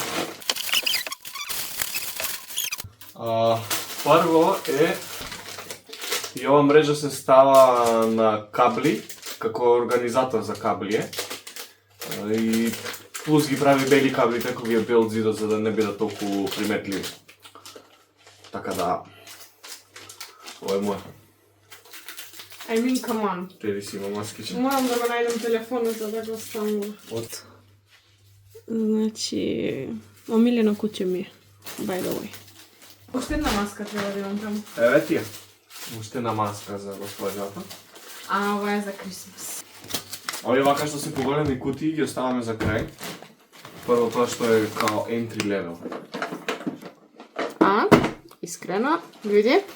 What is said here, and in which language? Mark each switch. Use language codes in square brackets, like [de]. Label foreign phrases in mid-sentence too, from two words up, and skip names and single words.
[mk] Прво е и ова мрежа се става на кабли, како организатор за кабли е. И плюс ги прави бели кабли како ги е бел зидот за да не бидат толку приметливи. Така да ова е моја. [en] I mean, come on. [mk] Теди си има маскичен. Морам да го најдам телефонот за да го ставам. От Значи, омилено куќе ми е, [en] by the way. [mk] Уште една маска треба да имам таму. еве ти е. Уште една маска за госпожата. А, ова е за Крисмас. Овие вака што се поголеми кутии ги оставаме за крај. Прво тоа што е као [en] entry level. [mk] А, искрено, види?